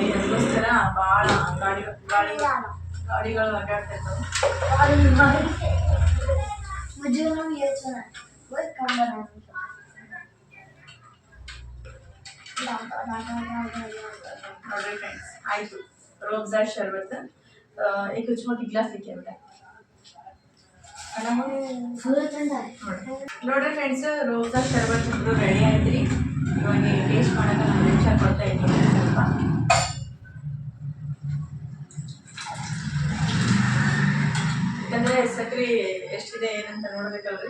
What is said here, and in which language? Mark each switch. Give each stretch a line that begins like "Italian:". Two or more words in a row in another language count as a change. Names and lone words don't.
Kannada: ಅದಕ್ಕೋಸ್ಕರ ಭಾಳ ಗಾಡಿಗಳು ಅಡ್ಡಾಡ್ತಾ ಇದ್ದಾವೆ. ನೋಡ್ರಿ ಫ್ರೆಂಡ್ಸ್, ಆಯಿತು
Hindi: रोज़ा शरबत एक छोटी ग्लास लेके बेटा.
Kannada: ನೋಡ್ರಿ ಫ್ರೆಂಡ್ಸ್, ರೋज़ा ಶರ್ಬತ್ ಅಂತೂ ರೆಡಿ ಆಯ್ತು. ಇವಾಗ ಟೇಸ್ಟ್ ಮಾಡೋಕೆ ನಾನು ನಿಮಿಷ ಕೊಡ್ತಾ ಇದ್ದೀನಿ. ಸ್ವಲ್ಪ ಯಾಕಂದರೆ ಸಕ್ಕರೆ ಎಷ್ಟಿದೆ ಏನಂತ ನೋಡ್ಬೇಕಲ್ರಿ.